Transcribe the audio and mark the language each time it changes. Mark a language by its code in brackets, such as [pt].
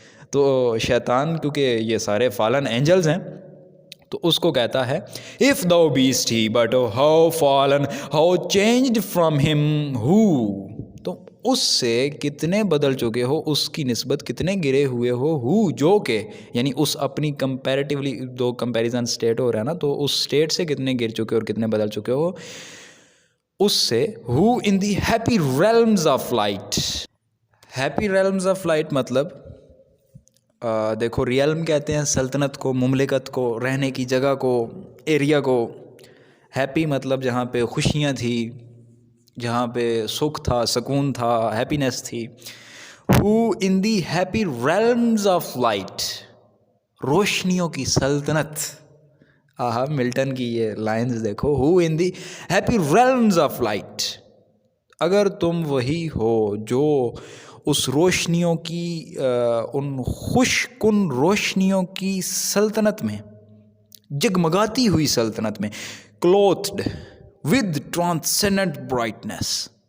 [ur] تو شیطان کیونکہ یہ سارے فالن اینجلز ہیں تو اس کو کہتا ہے [en] if thou beest he but how fallen how changed from him who. [ur] تو اس سے کتنے بدل چکے ہو، اس کی نسبت کتنے گرے ہوئے ہو جو کہ یعنی اس اپنی کمپیریٹیولی دو کمپیریزن سٹیٹ ہو رہا ہے نا، تو اس سٹیٹ سے کتنے گر چکے اور کتنے بدل چکے ہو اس سے. [en] who in the happy realms of light. happy realms of light [ur] مطلب دیکھو ریلم کہتے ہیں سلطنت کو، مملکت کو، رہنے کی جگہ کو، ایریا کو. ہیپی مطلب جہاں پہ خوشیاں تھی، جہاں پہ سکھ تھا، سکون تھا، ہیپینس تھی. [en] who in the happy realms of light. [ur] روشنیوں کی سلطنت. آہا ملٹن کی یہ لائنز دیکھو. [en] who in the happy realms of light. [ur] اگر تم وہی ہو جو اس روشنیوں کی ان خوش کن روشنیوں کی سلطنت میں، جگمگاتی ہوئی سلطنت میں، [en] clothed with transcendent brightness.